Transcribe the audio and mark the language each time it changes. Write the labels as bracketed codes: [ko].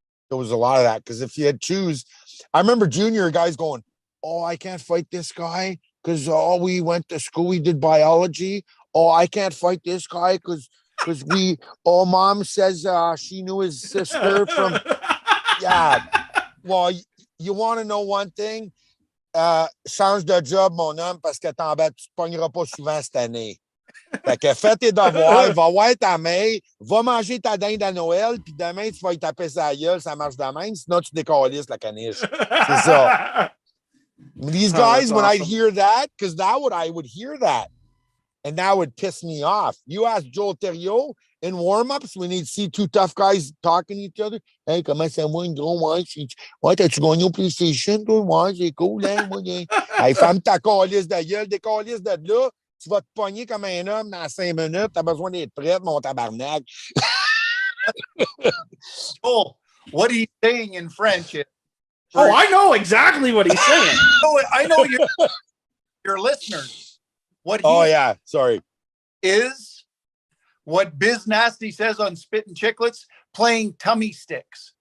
[en] There was a lot of that, because if you had choose, I remember junior guys going, I can't fight this guy because we went to school, we did biology. I can't fight this guy because mom says she knew his sister from. Yeah. Well, you want to know one thing? [fr] Change de job, mon homme, parce que tu te pogneras pas souvent cette année. Fait que fais tes devoirs, va voir ta mère, va manger ta dinde à Noël, puis demain, tu vas y taper sa gueule, ça marche de même, sinon tu décalisses la caniche. C'est ça. [en] These guys, when I'd hear that, because I would hear that, and that would piss me off. You ask Joel Thériault in warm-ups when he'd see 2 tough guys talking to each other. [fr] Hey, comment ça va, gros? Ouais, t'as-tu gagné au PlayStation, toi? Ouais, c'est cool, hein? Hey, ferme ta calisse de gueule, décalisse de là. Tu vas te pogner comme un homme dans 5 minutes. T'as besoin d'être prête, mon tabarnak. [en] Joel, what are you saying in French? Oh, I know exactly what he's saying. I know your listeners. What he Oh yeah, sorry. is what Biz Nasty says on Spit and Chicklets, playing tummy sticks.